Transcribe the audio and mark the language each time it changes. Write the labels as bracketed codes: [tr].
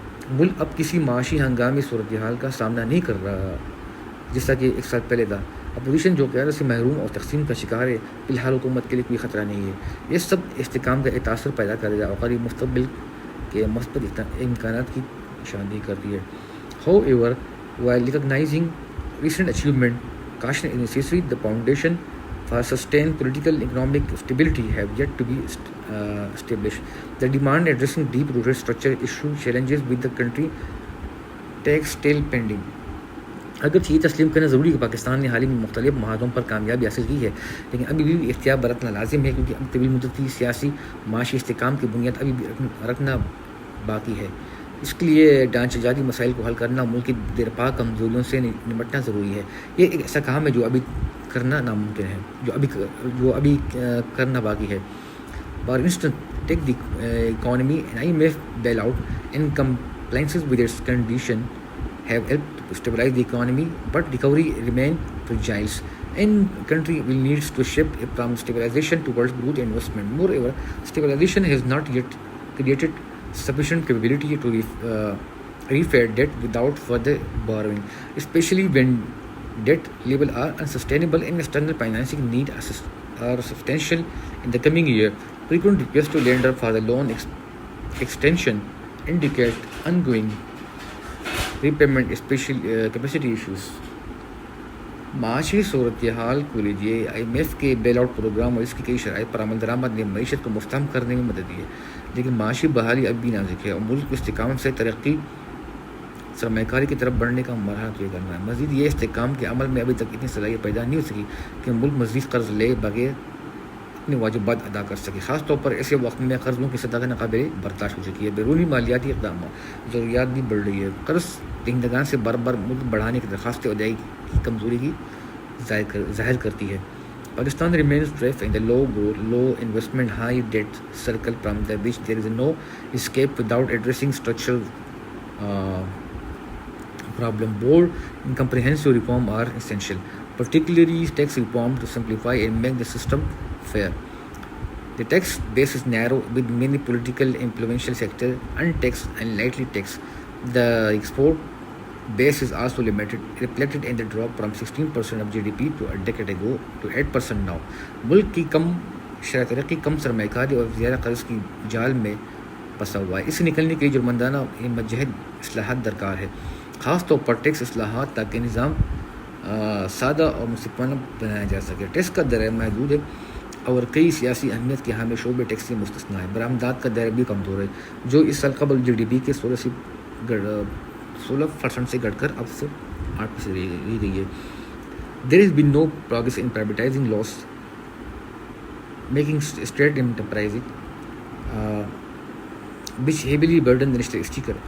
[ur] ملک اب کسی معاشی ہنگامی صورتحال کا سامنا نہیں کر رہا جیسا کہ ایک سال پہلے تھا. اپوزیشن جو قیادت سے محروم اور تقسیم کا شکار ہے، فی الحال حکومت کے لیے کوئی خطرہ نہیں ہے. یہ سب استحکام کا تاثر پیدا کرے گا اور قریب مستقبل کے مثبت امکانات کی نشاندہی کرتی ہے. [en] However, while recognizing recent achievement, caution is necessary. The foundation for sustained political and economic stability have yet to be established. The demand addressing deep-rooted structural issue challenges with the country takes still pending. [ur] اگرچہ یہ تسلیم کرنا ضروری ہے کہ پاکستان نے حال ہی میں مختلف معاہدوں پر کامیابی حاصل کی ہے، لیکن ابھی بھی احتیاط برتنا لازم ہے، کیونکہ اب طویل مدتی سیاسی معاشی استحکام کی بنیاد ابھی بھی رکھنا باقی ہے. اس کے لیے ڈھانچہ جاتی مسائل کو حل کرنا، ملک کی دیرپا کمزوریوں سے نمٹنا ضروری ہے. یہ ایک ایسا کام ہے جو ابھی کرنا ناممکن ہے، جو ابھی کرنا باقی ہے. [en] For instance, take the economy. An IMF bailout and compliances with its condition have helped to stabilize the economy, but recovery remains fragile, and country will need to shift from stabilization towards growth and investment. Moreover, stabilization has not yet created sufficient capability to repay debt without further borrowing, especially when debt levels are unsustainable and external financing needs are substantial in the coming year. Frequent requests to lender for the loan extension indicate ongoing repayment capacity issues. [ur] معاشی صورتحال کو لیجیے. IMF کے بیل out programme اور اس کی کئی شرائط پر عمل درآمد نے معیشت کو مستحکم کرنے میں مدد دی ہے، لیکن معاشی بحالی اب بھی نازک ہے اور ملک کو استحکام سے ترقی سرمایہ کاری کی طرف بڑھنے کا مرحلہ طے کرنا ہے. مزید یہ استحکام کے عمل میں ابھی تک اتنی صلاحیت پیدا نہیں ہو سکی کہ ملک مزید قرض لے بغیر اپنے واجبات ادا کر سکے، خاص طور پر ایسے وقت میں قرضوں کی سطح ناقابل برداشت ہو چکی ہے. بیرونی مالیاتی اقدامات ضروریات بھی بڑھ رہی ہے. قرض دہندگان سے بار بار ملک بڑھانے کی درخواستیں ادائیگی کی کمزوری کی ظاہر کرتی ہے. [en] Pakistan remains trapped in the low growth, low investment, high debt circle from which there is no escape without addressing structural problem. Bold and comprehensive reform are essential, particularly tax reform to simplify and make the system fair. The tax base is narrow with many political and influential sectors untaxed and lightly taxed. The export base is also limited, reflected in the drop from 16% of GDP to a decade ago to 8% now. [ur] ملک کی کم شرح ترقی، کم سرمایہ کاری اور زیادہ قرض کی جال میں پھنسا ہوا ہے. اس سے نکلنے کے لیے جرمندانہ متجہد اصلاحات درکار ہے، خاص طور پر ٹیکس اصلاحات، تاکہ نظام سادہ اور منصفانہ بنایا جا سکے. ٹیکس کا دائرہ محدود ہے اور کئی سیاسی اہمیت کے حامل شعبے ٹیکس سے مستثنیٰ ہے. برآمدات کا دائرہ بھی کمزور ہے، جو اس سال قبل GDP کے 16% سے گھٹ کر اب سے 8% رہ گئی ہے. [en] There has been no progress in privatizing loss making state enterprises, which heavily burden the national exchequer.